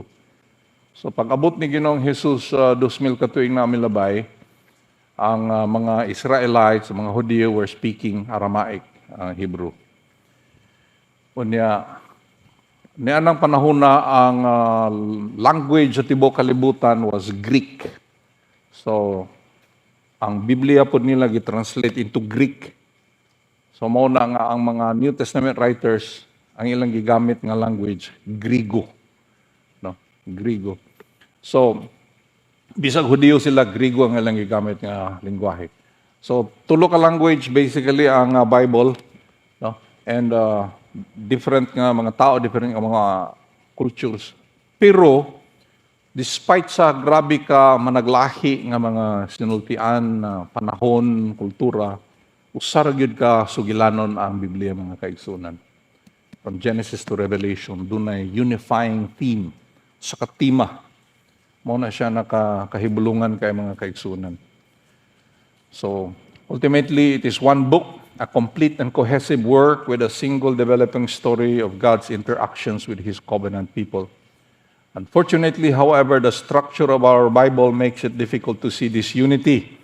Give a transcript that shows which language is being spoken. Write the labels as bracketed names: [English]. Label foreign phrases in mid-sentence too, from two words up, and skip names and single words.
[Cebuano] So pag-abot ni Ginoong Jesus 2000 ka tuig na milabay, ang mga Israelites, mga Hudyo [English] were speaking Aramaic Hebrew. [Cebuano] Unya nianang panahon na ang language sa tibuok kalibutan was Greek. So ang Biblia po nila gitranslate [English] into Greek. [Cebuano] So mao na nga ang mga [English] New Testament writers, [Cebuano] ang ilang gigamit nga language, Griego. No? Griego. So, bisag Hudyo sila, Griego ang ilang gigamit nga lingwahe. So, tulo ka language basically ang Bible, no? And different nga mga tao, different nga mga cultures. Pero despite sa grabe ka managlahi nga mga sinultian na panahon, kultura, usar gyud ka sugilanon ang Biblia mga kaigsunan. [English] From Genesis to Revelation, [Cebuano] dunay unifying theme sa katima. Mao na siya nakahibulungan kay mga kaigsunan. [English] So, ultimately, it is one book, a complete and cohesive work with a single developing story of God's interactions with His covenant people. Unfortunately, however, the structure of our Bible makes it difficult to see this unity.